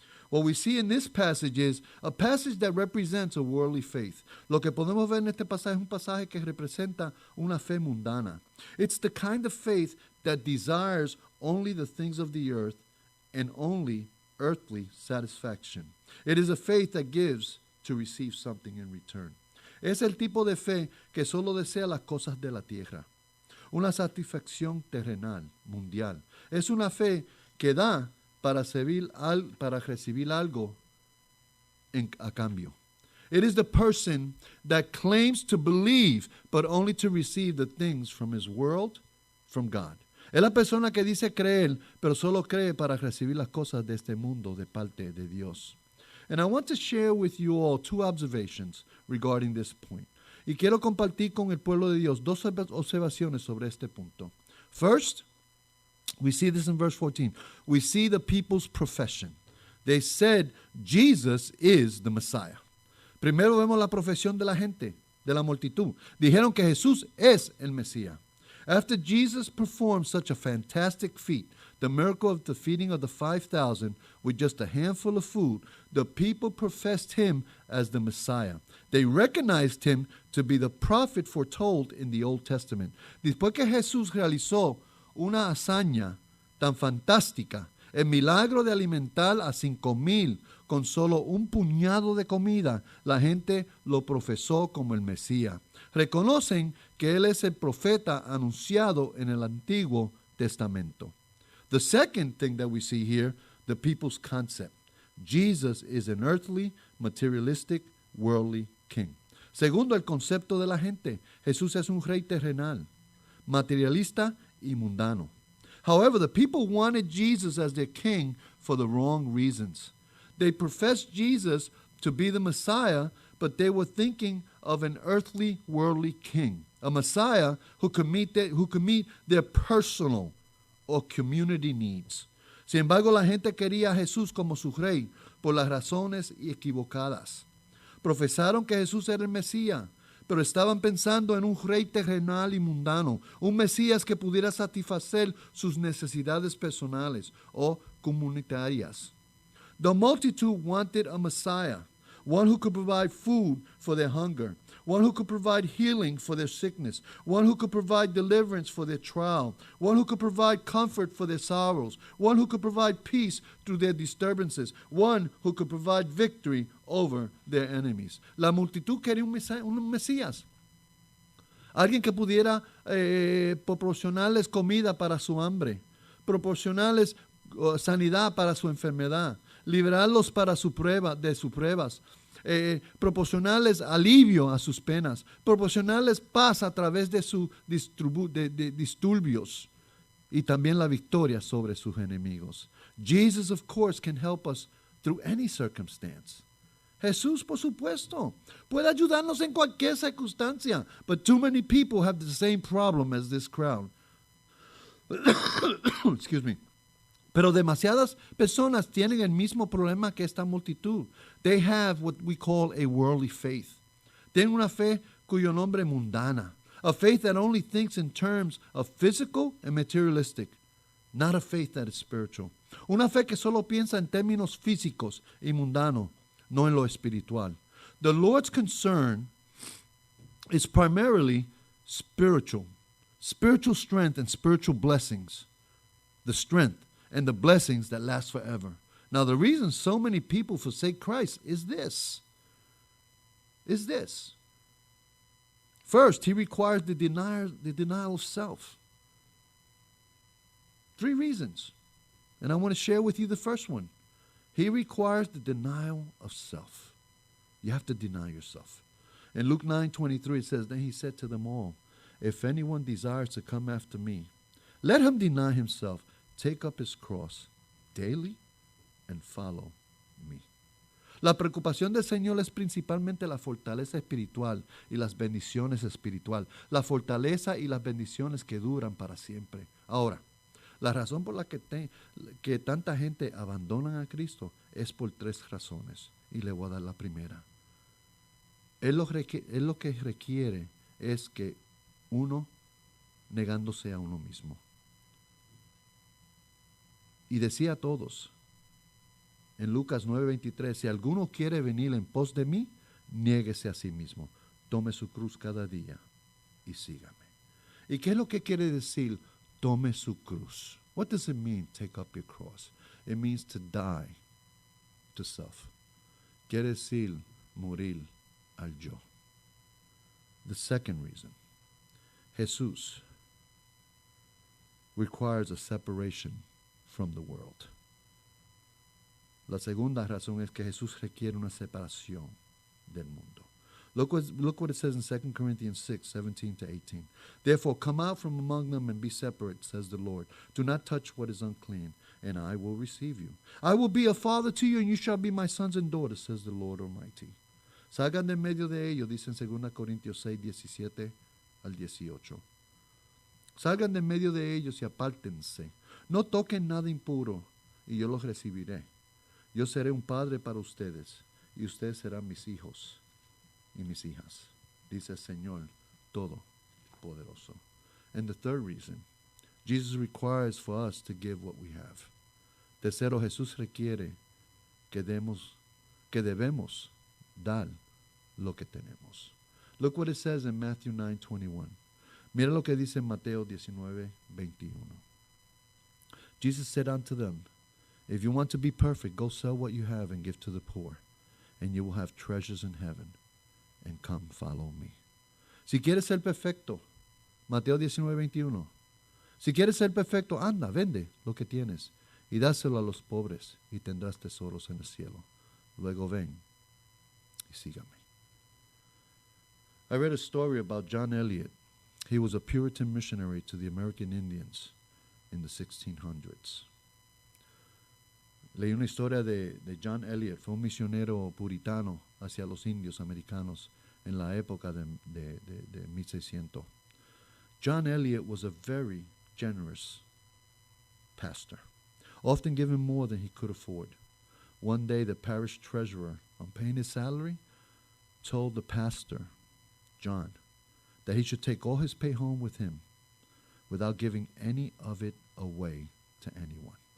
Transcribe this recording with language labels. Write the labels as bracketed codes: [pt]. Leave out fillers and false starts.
[en] What we see in this passage is a passage that represents a worldly faith. [es] Lo que podemos ver en este pasaje es un pasaje que representa una fe mundana. [en] It's the kind of faith that desires only the things of the earth and only earthly satisfaction. It is a faith that gives to receive something in return. [es] Es el tipo de fe que solo desea las cosas de la tierra. Una satisfacción terrenal, mundial. Es una fe que da para recibir algo a cambio. [en] It is the person that claims to believe, but only to receive the things from his world, from God. [es] Es la persona que dice creer, pero solo cree para recibir las cosas de este mundo de parte de Dios. [en] And I want to share with you all 2 observations regarding this point. [es] Y quiero compartir con el pueblo de Dios 2 observaciones sobre este punto. [en] First, we see this in verse 14. We see the people's profession. They said Jesus is the Messiah. [es] Primero vemos la profesión de la gente, de la multitud. Dijeron que Jesús es el Mesías. [en] After Jesus performed such a fantastic feat, the miracle of the feeding of the 5,000 with just a handful of food, the people professed him as the Messiah. They recognized him to be the prophet foretold in the Old Testament. [es] Después que Jesús realizó una hazaña tan fantástica, el milagro de alimentar a 5,000 con solo un puñado de comida, la gente lo profesó como el Mesías. Reconocen que él es el profeta anunciado en el Antiguo Testamento. [en] The second thing that we see here, the people's concept. Jesus is an earthly, materialistic, worldly king. [es] Segundo, el concepto de la gente. Jesús es un rey terrenal, materialista y mundano. [en] However, the people wanted Jesus as their king for the wrong reasons. They professed Jesus to be the Messiah, but they were thinking of an earthly, worldly king, a Messiah who could meet their personal or community needs. [es] Sin embargo, la gente quería a Jesús como su rey por las razones equivocadas. Profesaron que Jesús era el Mesías, pero estaban pensando en un rey terrenal y mundano, un Mesías que pudiera satisfacer sus necesidades personales o comunitarias. [en] The multitude wanted a Messiah, one who could provide food for their hunger, one who could provide healing for their sickness, one who could provide deliverance for their trial, one who could provide comfort for their sorrows, one who could provide peace through their disturbances, one who could provide victory over their enemies. [es] La multitud quería un Mesías, alguien que pudiera proporcionarles comida para su hambre, proporcionarles sanidad para su enfermedad, liberarlos para de sus pruebas, proporcionarles alivio a sus penas, proporcionarles paz a través de sus disturbios y también la victoria sobre sus enemigos. [en] Jesus, of course, can help us through any circumstance. [es] Jesús, por supuesto, puede ayudarnos en cualquier circunstancia, [en] but too many people have the same problem as this crowd. Excuse me. [es] Pero demasiadas personas tienen el mismo problema que esta multitud. [en] They have what we call a worldly faith. [es] Tienen una fe cuyo nombre es mundana. [en] A faith that only thinks in terms of physical and materialistic. Not a faith that is spiritual. [es] Una fe que solo piensa en términos físicos y mundanos, no en lo espiritual. [en] The Lord's concern is primarily spiritual strength and spiritual blessings. The strength and the blessings that last forever. Now, the reason so many people forsake Christ is this. First, he requires the denial of self. 3 reasons. And I want to share with you the first one. He requires the denial of self. You have to deny yourself. In Luke 9:23 it says, then he said to them all, if anyone desires to come after me, let him deny himself, take up his cross daily and follow me. [es] La preocupación del Señor es principalmente la fortaleza espiritual y las bendiciones espiritual. La fortaleza y las bendiciones que duran para siempre. Ahora, la razón por la que tanta gente abandona a Cristo es por 3 razones. Y le voy a dar la primera. Él lo que requiere es que uno negándose a uno mismo. Y decía a todos, en Lucas 9:23, si alguno quiere venir en pos de mí, niéguese a sí mismo, tome su cruz cada día y sígame. ¿Y qué es lo que quiere decir tome su cruz? [en] What does it mean, take up your cross? It means to die to self. [es] Quiere decir morir al yo. [en] The second reason, Jesús requires a separation from the world. [es] La segunda razón es que Jesús requiere una separación del mundo. [en] Look what it says in 2 Corinthians 6:17-18. Therefore come out from among them and be separate, says the Lord. Do not touch what is unclean, and I will receive you. I will be a father to you, and you shall be my sons and daughters, says the Lord Almighty. [es] Salgan de medio de ellos, dice en 2 Corintios 6:17-18. Salgan de medio de ellos y apártense. No toquen nada impuro, y yo los recibiré. Yo seré un padre para ustedes, y ustedes serán mis hijos y mis hijas, dice el Señor Todopoderoso. [en] And the third reason, Jesus requires for us to give what we have. [es] Tercero, Jesús requiere que debemos dar lo que tenemos. [en] Look what it says in Matthew 9:21. [es] Mira lo que dice en Mateo 19:21. [en] Jesus said unto them, if you want to be perfect, go sell what you have and give to the poor, and you will have treasures in heaven, and come follow me. [es] Si quieres ser perfecto, Mateo 19:21. Si quieres ser perfecto, anda, vende lo que tienes y dáselo a los pobres y tendrás tesoros en el cielo. Luego ven y sígame. [en] I read a story about John Eliot. He was a Puritan missionary to the American Indians in the 1600s. [es] Leí una historia de John Eliot. Fue un misionero puritano hacia los indios americanos en la época de 1600. [en] John Eliot was a very generous pastor, often giving more than he could afford. One day, the parish treasurer, on paying his salary, told the pastor, John, that he should take all his pay home with him without giving any of it away to anyone.